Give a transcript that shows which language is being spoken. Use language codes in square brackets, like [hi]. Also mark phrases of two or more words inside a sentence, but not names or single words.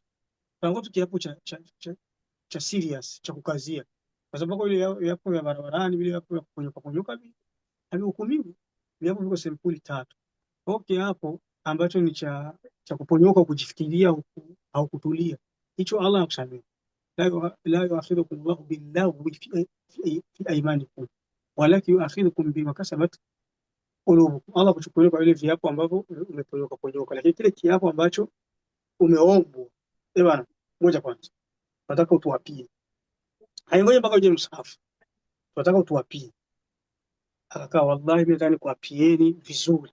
[sw] Kwa tu kiapo cha serious cha kukazia, kwa sababu ile yapo ya barabarani, vile yapo ya kuponyoka havihukumiwi. Viapo viko sampuli 3. Okay, hapo ambacho ni cha kuponyoka, kujifikiria au kutulia, hicho Allah anakusamehe. [ar] لا يؤاخذكم الله باللغو في أيمانكم ولكن يؤاخذكم بما كسبت قلوبكم. [sw] Allah kuchukulia kwa ile viapo ambavyo umeponyoka, lakini kile kiapo ambacho umeombwa, bwana, moja kwanza nataka utuapie, haingoje mpaka uje msahafu, nataka utuapie. Akakaa, wallahi mimi nataka nikuapieni vizuri.